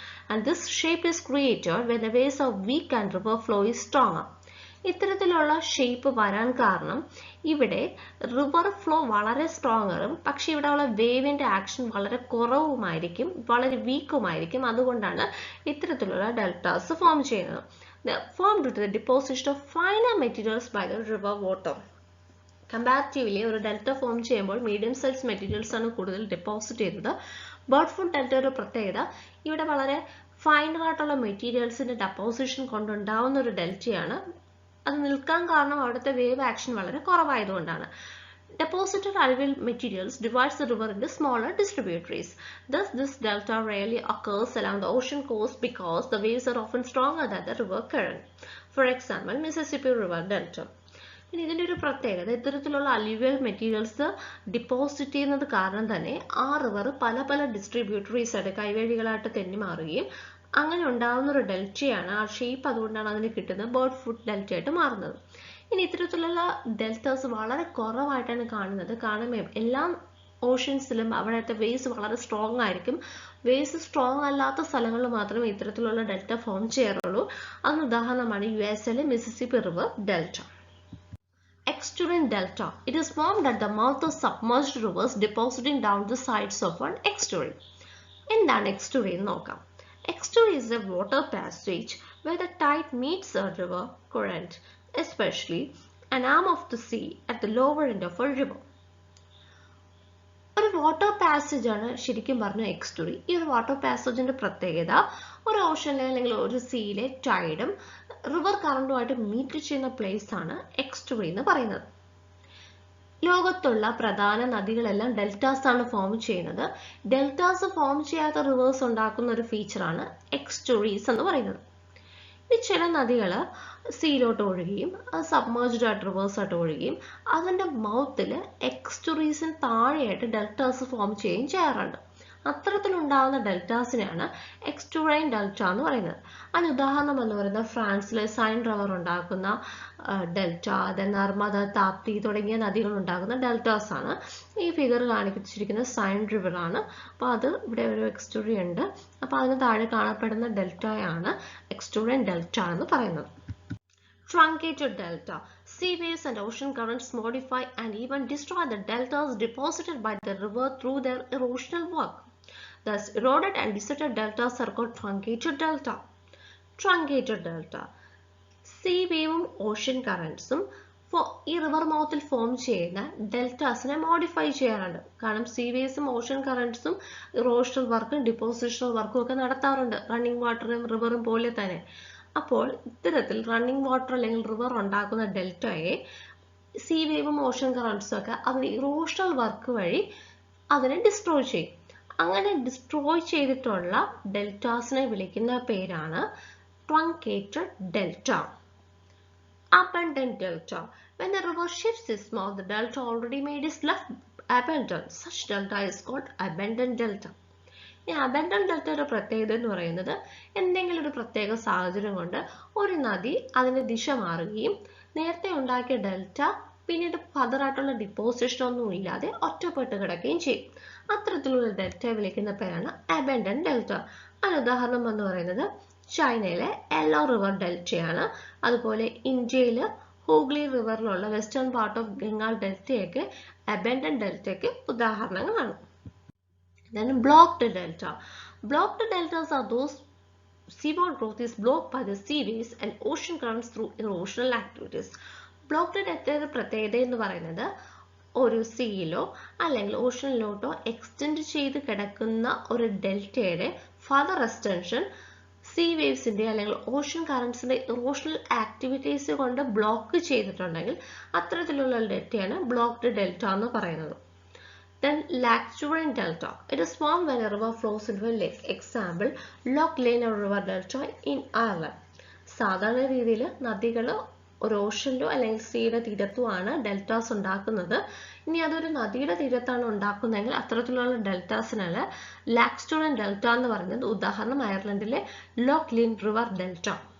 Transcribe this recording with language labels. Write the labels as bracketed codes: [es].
[en] and this shape is created when the waves are weak and river flow is stronger. [ml] ഇത്തരത്തിലുള്ള shape വരാൻ കാരണം ഇവിടെ river flow വളരെ സ്ട്രോങ്ങറും പക്ഷെ ഇവിടെ ഉള്ള വേവിന്റെ ആക്ഷൻ വളരെ കുറവുമായിരിക്കും, വളരെ വീക്കുമായിരിക്കും. അതുകൊണ്ടാണ് ഇത്തരത്തിലുള്ള ഡെൽറ്റാസ് ഫോം ചെയ്യുന്നത്. [en] Formed due to the deposition of finer materials by the river water. [ml] Comparatively ഒരു ഡെൽറ്റ ഫോം ചെയ്യുമ്പോൾ മീഡിയം സൈസ് മെറ്റീരിയൽസ് ആണ് കൂടുതൽ ഡെപ്പോസിറ്റ് ചെയ്യുന്നത്. ബേർഡ് ഫുഡ് ഡെൽറ്റ ഒരു പ്രത്യേകത, ഇവിടെ വളരെ ഫൈനർ ആയിട്ടുള്ള മെറ്റീരിയൽസിന്റെ ഡെപ്പോസിഷൻ കൊണ്ടുണ്ടാവുന്ന ഒരു ഡെൽറ്റയാണ്. അത് നിൽക്കാൻ കാരണം അവിടുത്തെ വേവ് ആക്ഷൻ വളരെ കുറവായതുകൊണ്ടാണ്. [en] Deposited alluvial materials divides the river into smaller distributaries. Thus, this delta rarely occurs along the ocean coast because the waves are often stronger than the river current. For example, Mississippi River Delta. [ml] ഇനി ഇതിൻ്റെ ഒരു പ്രത്യേകത, ഇത്തരത്തിലുള്ള alluvial materials deposit ചെയ്യുന്നത് കാരണം തന്നെ ആ river പല പല ഡിസ്ട്രിബ്യൂട്ടറീസ് ആയിട്ട് കൈവഴികളായിട്ട് തെന്നി മാറുകയും അങ്ങനെ ഉണ്ടാകുന്ന ഒരു ഡെൽറ്റയാണ്. ആ ഷേപ്പ് അതുകൊണ്ടാണ് അതിന് കിട്ടുന്നത് ബേർഡ് ഫുഡ് ഡെൽറ്റ ആയിട്ട് മാറുന്നത്. ഇനി ഇത്തരത്തിലുള്ള ഡെൽറ്റാസ് വളരെ കുറവായിട്ടാണ് കാണുന്നത്. കാരണം എല്ലാ ഓഷ്യൻസിലും അവിടുത്തെ വേവ്സ് വളരെ സ്ട്രോങ് ആയിരിക്കും. വേവ്സ് സ്ട്രോങ് അല്ലാത്ത സ്ഥലങ്ങളിൽ മാത്രമേ ഇത്തരത്തിലുള്ള ഡെൽറ്റ ഫോം ചെയ്യാറുള്ളൂ. അതിന് ഉദാഹരണമാണ് യുഎസിലെ Mississippi river delta. [en] Estuarine delta. It is formed at the mouth of submerged rivers depositing down the sides of an estuary. [ml] എന്താണ് estuary എന്ന് നോക്കാം. [en] Estuary is a water passage where the tide meets a river current, especially an arm of the sea at the lower end of a river. [ml] ഒരു water passage ആണ് ശരിക്കും പറഞ്ഞ എക്സ്റ്റുറി. ഈ ഒരു water പാസേജിന്റെ പ്രത്യേകത, ഒരു ഓഷനിലെ അല്ലെങ്കിൽ ഒരു സീയിലെ ടൈഡും റിവർ കറണ്ടുമായിട്ട് മീറ്റ് ചെയ്യുന്ന പ്ലേസ് ആണ് എക്സ്റ്റുറി എന്ന് പറയുന്നത്. ലോകത്തുള്ള പ്രധാന നദികളെല്ലാം ഡെൽറ്റാസ് ആണ് ഫോം ചെയ്യുന്നത്. ഡെൽറ്റാസ് ഫോം ചെയ്യാത്ത റിവേഴ്സ് ഉണ്ടാക്കുന്ന ഒരു ഫീച്ചറാണ് എക്സ്റ്റുറീസ് എന്ന് പറയുന്നത്. ഈ ചില നദികൾ സീയിലോട്ട് ഒഴുകുകയും അത് സബ്മേർജ്ഡ് ആയിട്ട് റിവേഴ്സ് ആയിട്ട് ഒഴുകുകയും അതിൻ്റെ മൗത്തിൽ എക്സ്റ്റുറീസിന് താഴെയായിട്ട് ഡെൽറ്റാസ് ഫോം ചെയ്യുകയും ചെയ്യാറുണ്ട്. അത്തരത്തിലുണ്ടാകുന്ന ഡെൽറ്റാസിനെയാണ് എക്സ്റ്റുറൈൻ ഡെൽറ്റ എന്ന് പറയുന്നത്. അതിന് ഉദാഹരണം എന്ന് പറയുന്നത് ഫ്രാൻസിലെ സൈൻ റിവർ ഉണ്ടാക്കുന്ന ഡെൽറ്റ, നർമ്മദ, താപ്തി തുടങ്ങിയ നദികൾ ഉണ്ടാകുന്ന ഡെൽറ്റാസ് ആണ്. ഈ ഫിഗർ കാണിച്ചിരിക്കുന്ന സൈൻ റിവർ ആണ്. അപ്പോൾ അത് ഇവിടെ ഒരു എക്സ്റ്റുറി ഉണ്ട്. അപ്പോൾ അതിന് താഴെ കാണപ്പെടുന്ന ഡെൽറ്റയാണ് എക്സ്റ്റുറൈൻ ഡെൽറ്റ എന്ന് പറയുന്നത്. [en] Truncated delta. Sea waves and ocean currents modify and even destroy the deltas deposited by the river through their erosional work. Thus, eroded and deserted deltas are called truncated delta. Truncated delta. [ml] Sea waveും ocean കറൻസും ഈ river മൗത്തിൽ form ചെയ്യുന്ന ഡെൽറ്റാസിനെ modify ചെയ്യാറുണ്ട്. കാരണം see വേവ്സും ocean കറൻസും erosional വർക്കും depositional വർക്കും ഒക്കെ നടത്താറുണ്ട്, running വാട്ടറും റിവറും പോലെ തന്നെ. അപ്പോൾ ഇത്തരത്തിൽ റണ്ണിങ് വാട്ടർ അല്ലെങ്കിൽ റിവർ ഉണ്ടാക്കുന്ന ഡെൽറ്റയെ സീ വേവും ഓഷൻ കറൻസും ഒക്കെ അതിന് ഇറോഷണൽ വർക്ക് വഴി അതിനെ ഡിസ്ട്രോയ് ചെയ്യും. അങ്ങനെ ഡിസ്ട്രോയ് ചെയ്തിട്ടുള്ള ഡെൽറ്റാസിനെ വിളിക്കുന്ന പേരാണ് truncated delta. [en] Abundant delta. When the river shifts its mouth, the delta already made is left abundant. Such delta is called abundant delta. [ml] ഈ അബൻഡന്റ് ഡെൽറ്റയുടെ പ്രത്യേകത എന്ന് പറയുന്നത്, എന്തെങ്കിലും ഒരു പ്രത്യേക സാഹചര്യം കൊണ്ട് ഒരു നദി അതിന്റെ ദിശ മാറുകയും നേരത്തെ ഉണ്ടാക്കിയ ഡെൽറ്റ പിന്നീട് ഫർദറായിട്ടുള്ള ഡിപ്പോസിഷൻ ഒന്നും ഇല്ലാതെ ഒറ്റപ്പെട്ട് കിടക്കുകയും ചെയ്യും. അത്തരത്തിലുള്ള ഡെൽറ്റയെ വിളിക്കുന്ന പേരാണ് അബൻഡന്റ് ഡെൽറ്റ. അതിന് ഉദാഹരണം എന്ന് പറയുന്നത് ചൈനയിലെ യെല്ലോ റിവർ ഡെൽറ്റയാണ്. അതുപോലെ ഇന്ത്യയിൽ Hooghly റിവറിലുള്ള western part of Bengal ഡെൽറ്റയൊക്കെ abundant ഡെൽറ്റയ്ക്ക് ഉദാഹരണങ്ങളാണ്. [en] Then blocked delta. Blocked deltas are those seaboard growth is blocked by the sea waves and ocean currents through erosional activities. [ml] Blocked delta പ്രത്യേകത എന്ന് പറയുന്നത് ഒരു സീയിലോ അല്ലെങ്കിൽ ഓഷനിലോട്ടോ എക്സ്റ്റെൻഡ് ചെയ്ത് കിടക്കുന്ന ഒരു ഡെൽറ്റയുടെ ഫർദർ എക്സ്റ്റൻഷൻ സീ വേവ്സിന്റെ അല്ലെങ്കിൽ ഓഷൻ കറൻസിന്റെ ഇറോഷണൽ ആക്ടിവിറ്റീസ് കൊണ്ട് ബ്ലോക്ക് ചെയ്തിട്ടുണ്ടെങ്കിൽ അത്തരത്തിലുള്ള ഡെൽറ്റയാണ് ബ്ലോക്ക്ഡ് ഡെൽറ്റ എന്ന് പറയുന്നത്. [en] Then Lacustrine delta. It is formed when a river flows into a lake. Example, Loch Lane River Delta in Ireland. [ml] സാധാരണ രീതിയിൽ നദികൾ ഒരു ഓഷനിലോ അല്ലെങ്കിൽ സീയുടെ തീരത്തുമാണ് ഡെൽറ്റാസ് ഉണ്ടാക്കുന്നത്. ഇനി അതൊരു നദിയുടെ തീരത്താണ് ഉണ്ടാക്കുന്നതെങ്കിൽ അത്തരത്തിലുള്ള ഡെൽറ്റാസിനാണ് ലാക്സ്റ്റുറൈൻ ഡെൽറ്റ എന്ന് പറയുന്നത്. ഉദാഹരണം അയർലൻഡിലെ ലോക്ക് ലീൻ റിവർ ഡെൽറ്റ.